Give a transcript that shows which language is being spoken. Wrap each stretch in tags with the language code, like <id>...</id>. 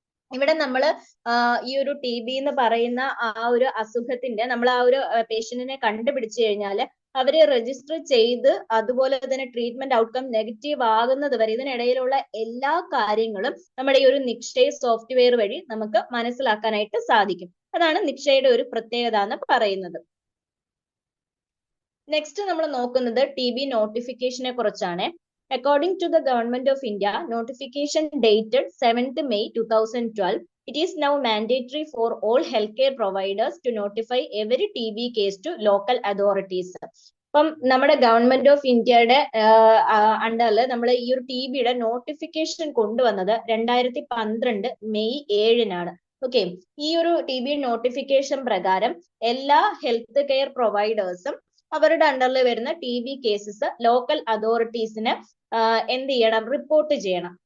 <ml>ഇവിടെ നമ്മൾ ഈ ഒരു TB എന്ന് പറയുന്ന ആ ഒരു അസുഖത്തിന്റെ നമ്മൾ ആ ഒരു പേഷ്യന്റിനെ കണ്ടുപിടിച്ചു കഴിഞ്ഞാൽ അവരെ രജിസ്റ്റർ ചെയ്ത് അതുപോലെ തന്നെ ട്രീറ്റ്മെന്റ് ഔട്ട്കം നെഗറ്റീവ് ആകുന്നത് വരെ ഇതിനിടയിലുള്ള എല്ലാ കാര്യങ്ങളും നമ്മുടെ ഈ ഒരു നിക്ഷയ് സോഫ്റ്റ്വെയർ വഴി നമുക്ക് മനസ്സിലാക്കാനായിട്ട് സാധിക്കും. അതാണ് നിക്ഷയുടെ ഒരു പ്രത്യേകത എന്ന് പറയുന്നത്. നെക്സ്റ്റ് നമ്മൾ നോക്കുന്നത് TB നോട്ടിഫിക്കേഷനെ കുറിച്ചാണ്.</ml> <en>According to the Government of India, notification dated 7th May 2012, it is now mandatory for all healthcare providers to notify every TB case to local authorities.</en> <ml>അപ്പം നമ്മുടെ ഗവൺമെന്റ് ഓഫ് ഇന്ത്യയുടെ അണ്ടറിൽ നമ്മൾ ഈ ഒരു TBയുടെ നോട്ടിഫിക്കേഷൻ കൊണ്ടുവന്നത് 2012 മെയ് 7-നാണ്. ഓക്കെ, ഈ ഒരു TB നോട്ടിഫിക്കേഷൻ പ്രകാരം എല്ലാ ഹെൽത്ത് കെയർ പ്രൊവൈഡേഴ്സും അവരുടെ അണ്ടറിൽ വരുന്ന TB കേസസ് ലോക്കൽ അതോറിറ്റീസിന് എന്ത് ചെയ്യണം, റിപ്പോർട്ട് ചെയ്യണം.</ml>